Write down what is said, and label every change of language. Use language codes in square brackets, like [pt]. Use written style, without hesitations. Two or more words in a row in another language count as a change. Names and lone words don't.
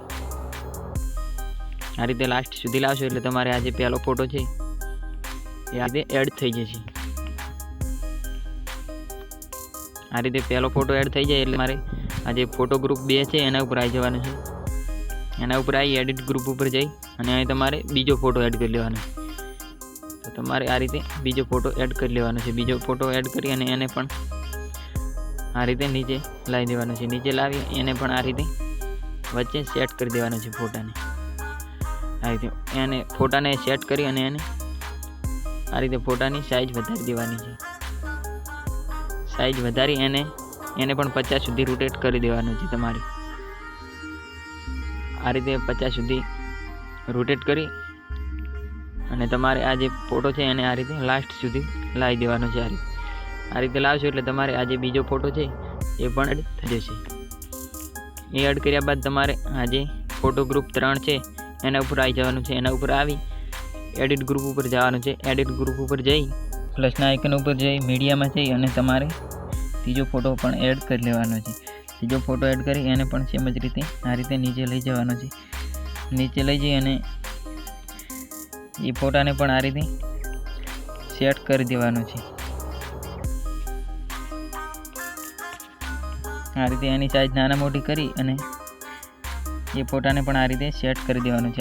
[gu] આ રીતે લાસ્ટ સુધી લાવશો એટલે તમારે આ જે પહેલો ફોટો છે એ આ રીતે એડ થઈ જશે। આ રીતે પહેલો ફોટો એડ થઈ જાય એટલે મારે આ જે ફોટો ગ્રુપ 2 છે એના ઉપર આઈ જવાનું છે। એના ઉપર આઈ [en] edit group [gu] ઉપર જઈ અને અહીં તમારે બીજો ફોટો એડ કર લેવાનો છે। તો તમારે આ રીતે બીજો ફોટો એડ કર લેવાનો છે। બીજો ફોટો એડ કરી અને એને પણ આ રીતે નીચે લાવી દેવાનો છે। નીચે લાવી એને પણ આ રીતે વચ્ચે સેટ કર દેવાનો છે ફોટાને। આ રીતે એને ફોટાને સેટ કરી અને એને આ રીતે ફોટાની સાઇઝ વધારી દેવાની છે। સાઇઝ વધારી એને પણ 50 સુધી રોટેટ કરી દેવાનો છે તમારે। આ રીતે 50 સુધી રોટેટ કરી અને તમારે આ જે ફોટો છે એને આ રીતે લાસ્ટ સુધી લાવી દેવાનો છે। આ રીતે લાવશો એટલે તમારે આ જે બીજો ફોટો છે એ પણ એડ થઈ જશે। એ એડ કર્યા બાદ તમારે આ જે ફોટો ગ્રુપ 3 છે એના ઉપર આઈ જવાનું છે। એના ઉપર આવી [en] edit group [gu] ઉપર જવાનું છે। [en] edit group [gu] ઉપર જઈ પ્લસના આઇકન ઉપર જઈ મીડિયા में જઈ અને તમારે તીજો ફોટો પણ એડ કર લેવાનો છે। તીજો ફોટો એડ કરી એને પણ સેમ જ રીતે આ રીતે નીચે લઈ જવાનો છે। નીચે લઈ જઈ અને એ ફોટાને પણ આ રીતે સેટ કર દેવાનો છે। આ રીતે એની સાઇઝ નાના મોટી કરી અને યે ફોટાને પણ આ રીતે સેટ કર દેવાનો છે।